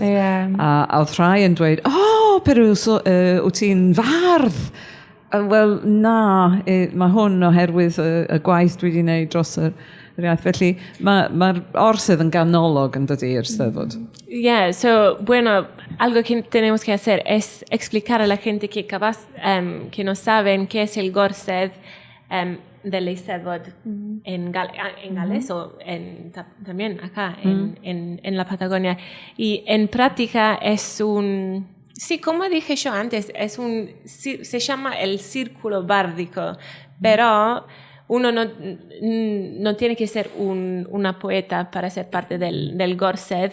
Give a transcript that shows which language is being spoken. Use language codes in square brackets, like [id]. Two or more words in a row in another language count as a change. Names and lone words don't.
[cy] A oedd rhai yn dweud, pero wyt ti'n fardd? Wel, na, mae hwn oherwydd y gwaith dwi wedi gwneud dros yr iaith. Felly, mae'r orsedd yn ganolog yn dydy i'r Steddfod. [en] Yeah, so, [es] bueno, algo que tenemos que hacer es explicar a la gente que capaz, que no saben qué es el Gorsedd del Eisteddfod en Gales o también acá en la Patagonia. Y en práctica es sí, como dije yo antes, se llama el círculo bárdico, pero uno no tiene que ser una poeta para ser parte del Gorsedd.